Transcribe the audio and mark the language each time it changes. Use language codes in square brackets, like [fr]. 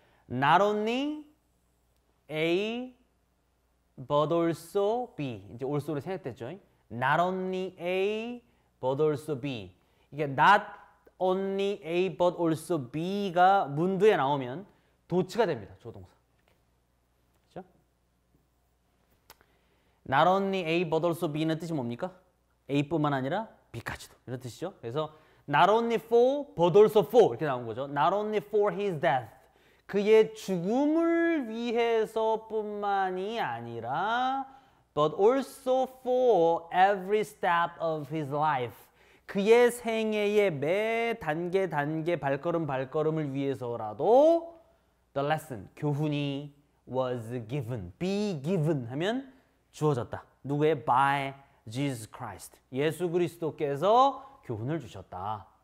[en] Not only A, but also B. [ko] 이제 also로 생략됐죠. [en] Not only A, but also B. [ko] 이게 [en] not only A, but also B [ko] 가 문두에 나오면 도치가 됩니다. 조동사. 그렇죠? [en] Not only A, but also B는 [ko] 뜻이 뭡니까? A뿐만 아니라 B까지도. 이런 뜻이죠. [en] 그래서 not only for, but also for [ko] 이렇게 나온 거죠. [en] Not only for his death. [ko] 그의 죽음을 위해서뿐만이 아니라 [en] but also for every step of his life. [ko] 그의 생애의 매 단계 발걸음을 위해서라도 the lesson, 교훈이 [en] was given, be given [ko] 하면 주어졌다. 누구의? [en] By Jesus Christ. [ko] 예수 그리스도께서 교훈을 주셨다.